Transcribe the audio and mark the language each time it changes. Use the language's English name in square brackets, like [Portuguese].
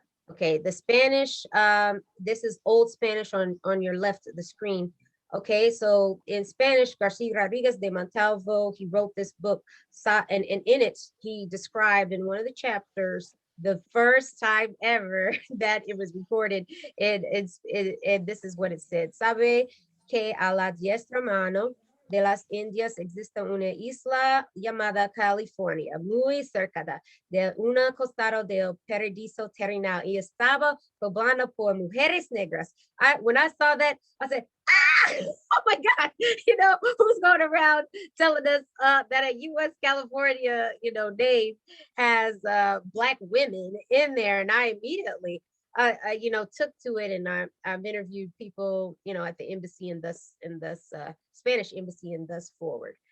[English] Okay, the Spanish, this is Old Spanish on your left of the screen. Okay, so in Spanish, Garcia Rodriguez de Montalvo, he wrote this book, and in it, he described in one of the chapters the first time ever that it was recorded. This is what it said. [Spanish] Sabe que a la diestra mano de las Indias existe una isla llamada California, muy cerca de una costado del Paradiso Terrenal, y estaba poblada por mujeres negras. [English] When I saw that, I said, ah! Oh my God, who's going around telling us that a U.S. California, name has Black women in there? And I immediately, took to it, and I've interviewed people, at the embassy and thus Spanish embassy and thus forward.